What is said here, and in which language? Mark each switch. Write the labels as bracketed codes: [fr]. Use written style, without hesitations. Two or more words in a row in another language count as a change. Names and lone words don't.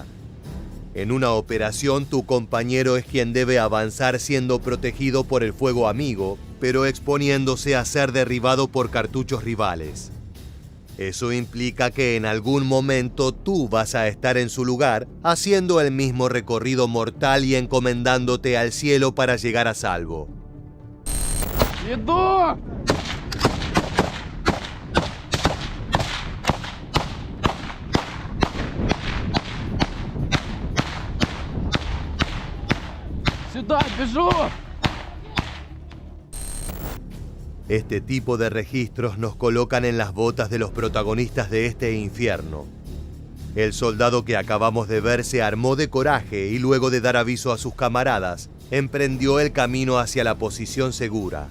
[es] En una operación, tu compañero es quien debe avanzar siendo protegido por el fuego amigo, pero exponiéndose a ser derribado por cartuchos rivales. Eso implica que en algún momento tú vas a estar en su lugar, haciendo el mismo recorrido mortal y encomendándote al cielo para llegar a salvo. [ru] Иду! Сюда, бежу! [es] Este tipo de registros nos colocan en las botas de los protagonistas de este infierno. El soldado que acabamos de ver se armó de coraje y luego de dar aviso a sus camaradas, emprendió el camino hacia la posición segura.